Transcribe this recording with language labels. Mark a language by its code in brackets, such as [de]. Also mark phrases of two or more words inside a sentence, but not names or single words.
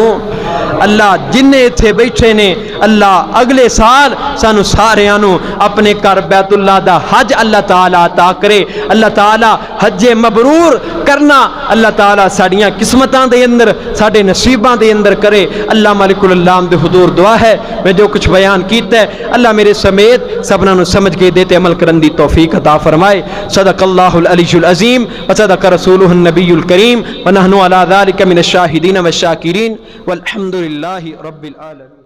[pa] اللہ جنے ایتھے بیٹھے نے اللہ اگلے سال سانوں ساریاں نوں اپنے گھر بیت اللہ دا حج اللہ تعالیٰ عطا کرے. اللہ تعالیٰ حج مبرور کرنا اللہ تعالیٰ ساڈیاں قسمتاں دے اندر ساڈے نصیباں دے اندر کرے. اللہ مالک العلام دے حضور دعا ہے میں جو کچھ بیان کیتا ہے اللہ میرے سمیت سبھناں نوں سمجھ کے دیتے عمل کرن دی توفیق عطا فرمائے. [ar] صدق الله العلي العظيم وصدق رسوله النبي الكريم ونحن على ذلك من الشاهدين والشاكرين والحمد لله رب العالمين.